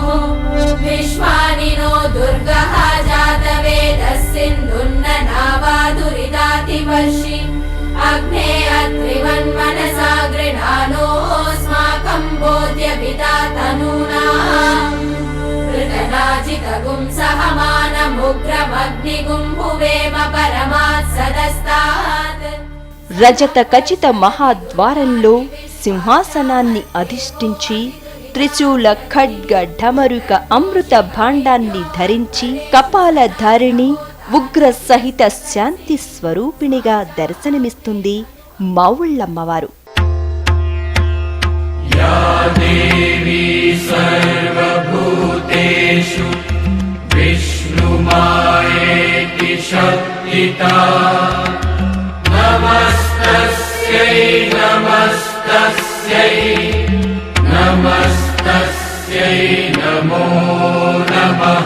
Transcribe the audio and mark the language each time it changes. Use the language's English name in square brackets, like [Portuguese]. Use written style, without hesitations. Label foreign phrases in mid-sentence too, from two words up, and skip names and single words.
[Sanskrit] विश्वानि नो दुर्गः जातवेदः सिन्धुन्न नावादुरितातिवर्षि अग्ने अत्रिवन्मनसा गृणानोऽस्माकं बोध्यपिता तनूना ृतनाजितगुं सहमानमुग्रमग्निगुं भुवेम परमात् सदस्तात्. [Telugu] రజత ఖచిత మహాద్వారంలో సింహాసనాన్ని అధిష్ఠించి త్రిశూల ఖడ్గ ఢమరుక అమృత భాండాన్ని ధరించి కపాలధారిణి ఉగ్ర సహిత శాంతి స్వరూపిణిగా దర్శనమిస్తుంది మావుళ్ళమ్మవారు. [Sanskrit] या देवी सर्वभूतेषु विष्णुमायेति शक्तिता नमस्तस्यै नमस्तस्यै नमस्तस्यै नमो नमः.